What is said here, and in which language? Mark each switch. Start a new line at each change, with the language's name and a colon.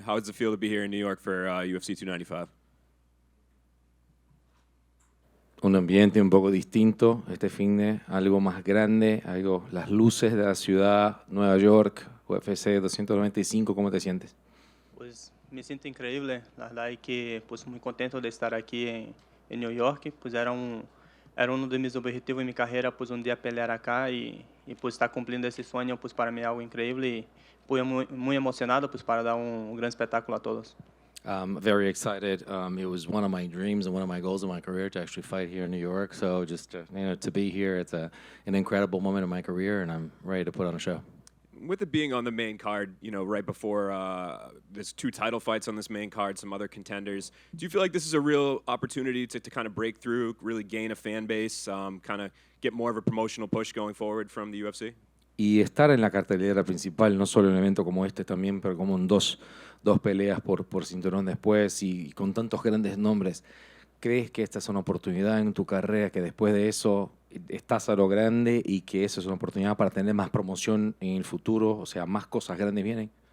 English: How does it feel to be here in New York for UFC 295?
Spanish: Un ambiente un poco distinto este fin de algo más grande, las luces de la ciudad, Nueva York, UFC 295, ¿cómo te sientes? Pues me siento increíble, la verdad es que pues muy contento de estar aquí en New York, pues era uno de mis objetivos en mi carrera, pues un día pelear acá y pues estar cumpliendo ese sueño, pues para mí es algo increíble y pues muy emocionado pues para dar un gran espectáculo a todos.
English: Very excited. It was one of my dreams and one of my goals in my career to actually fight here in New York. So just to be here, it's an incredible moment in my career, and I'm ready to put on a show. With it being on the main card, right before there's 2 title fights on this main card, some other contenders, do you feel like this is a real opportunity to kind of break through, really gain a fan base, kind of get more of a promotional push going forward from the UFC?
Spanish: Y estar en la cartelera principal, no solo en un evento como este también, pero como en dos peleas por cinturón después y con tantos grandes nombres, ¿crees que esta es una oportunidad en tu carrera, que después de eso estás a lo grande y que eso es una oportunidad para tener más promoción en el futuro? O sea, más cosas grandes vienen.